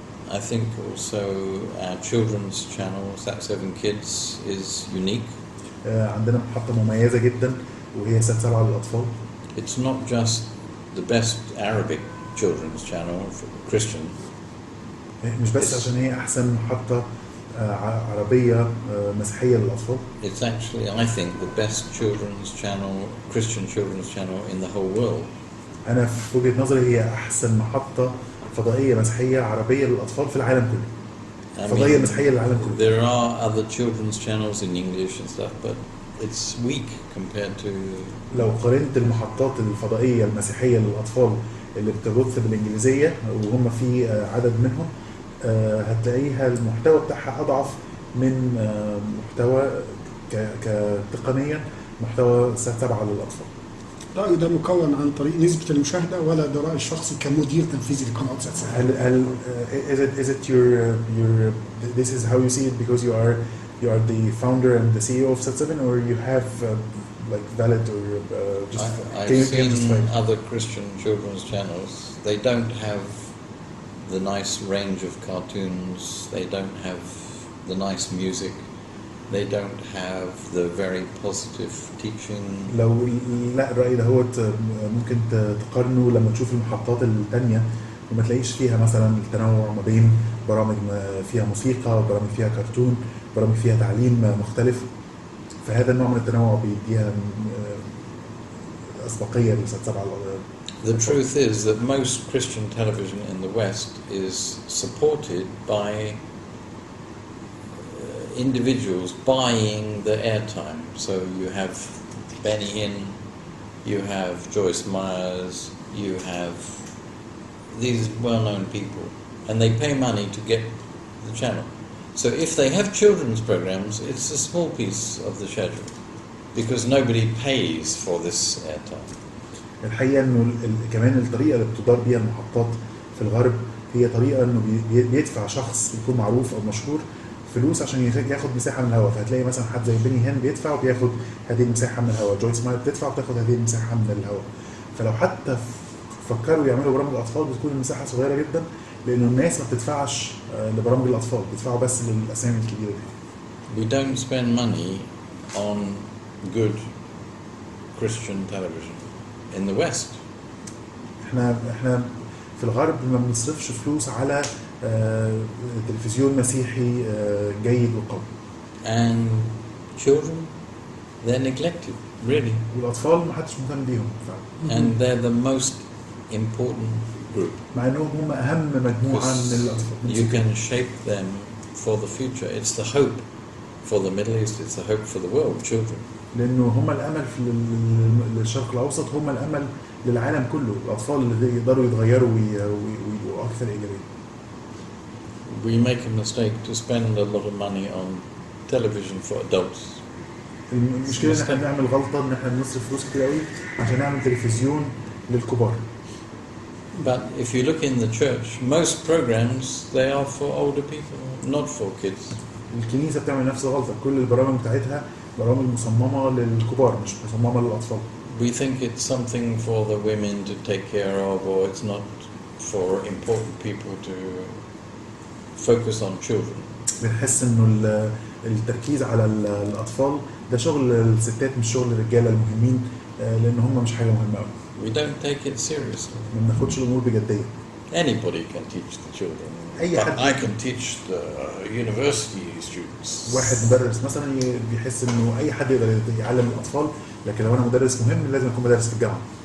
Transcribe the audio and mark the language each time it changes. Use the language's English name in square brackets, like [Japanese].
[English] I think also our children's channel, Sat 7 Kids, is unique. [Arabic] عندنا محطة مميزة جدا وهي سات 7 للأطفال. [English] It's not just the best Arabic children's channel for Christian. [Arabic] مش بس عشان هي أحسن محطة عربية مسيحية للأطفال. [English] It's actually, I think, the best children's channel, Christian children's channel in the whole world. [Arabic] أنا في وجهة نظري هي أحسن محطة فضائية مسيحية عربية للأطفال في العالم كله. فضائية مسيحية للعالم كله. [English] There are other children's channels in English and stuff, but it's weak compared to. [Arabic] لو قارنت المحطات الفضائية المسيحية للأطفال اللي بتبث بالإنجليزية وهم في عدد منهم، هتلاقيها المحتوى بتاعها أضعف من محتوى كتقنيا محتوى سات 7 للأطفال. رأيي ده مكون عن طريق نسبة المشاهدة ولا ده رأي الشخصي كمدير تنفيذي لقناة سات 7؟ هل [English] is it your this is how you see it because you are the founder and the CEO of Sat 7, or you have like valid or just I've seen other Christian children's channels. They don't have the nice range of cartoons. They don't have the nice music. They don't have the very positive teaching. [Arabic] لو لا الرأي ده هو ممكن تقارنه لما تشوف المحطات التانية وما تلاقيش فيها مثلا التنوع ما بين برامج فيها موسيقى، برامج فيها كرتون، برامج فيها تعليم مختلف. فهذا النوع من التنوع بيديها أسبقية لسات 7. [English] The truth is that most Christian television in the West is supported by individuals buying the airtime. So you have Benny Hinn, you have Joyce Myers, you have these well-known people, and they pay money to get the channel. So if they have children's programs, it's a small piece of the schedule because nobody pays for this airtime. [Arabic] الحقيقة إنه كمان الطريقة اللي بتدار بيها المحطات في الغرب هي طريقة إنه بيدفع شخص يكون معروف أو مشهور فلوس عشان ياخد مساحة من الهواء. فهتلاقي مثلا حد زي بيني هين بيدفع وبياخد هذه المساحة من الهواء، جويس ماير بتدفع وبتاخد هذه المساحة من الهواء. فلو حتى فكروا يعملوا برامج الأطفال بتكون المساحة صغيرة جدا، لأنه الناس ما بتدفعش لبرامج الأطفال، بتدفعوا بس للأسامي الكبيرة دي. [English] We don't spend money on good Christian television in the West. [Arabic] احنا في الغرب ما بنصرفش فلوس على تلفزيون مسيحي جيد وقوي. [English] And children, they're neglected, really. [Arabic] والأطفال ما حدش مهتم بيهم فعلا. [English] And they're the most important group. [Arabic] مع إنهم هم أهم مجموعة من الأطفال. [English] You can shape them for the future. It's the hope for the Middle East. It's the hope for the world. Children. [Arabic] لأنه هم الأمل في الشرق الأوسط، هم الأمل للعالم كله. الأطفال اللي يقدروا يتغيروا ويبقوا أكثر إيجابية. [English] We make a mistake to spend a lot of money on television for adults. [Arabic] المشكلة إن إحنا بنعمل غلطة إن إحنا بنصرف فلوس كتير قوي عشان نعمل تلفزيون للكبار. [English] But if you look in the church, most programs they are for older people, not for kids. [Arabic] الكنيسة بتعمل نفس الغلطة، كل البرامج بتاعتها برامج مصممة للكبار مش مصممة للأطفال. [English] We think it's something for the women to take care of, or it's not for important people to focus on children. [Arabic] بنحس إنه التركيز على الأطفال ده شغل الستات مش شغل الرجالة المهمين، لأن هم مش حاجة مهمة أوي. [English] We don't take it seriously. [Arabic] ما بناخدش الأمور بجدية. [English] Anybody can teach the children. But I can teach the university students. [Arabic] واحد مدرس مثلا بيحس إنه أي حد يقدر يعلم الأطفال، لكن لو أنا مدرس مهم لازم أكون مدرس في الجامعة.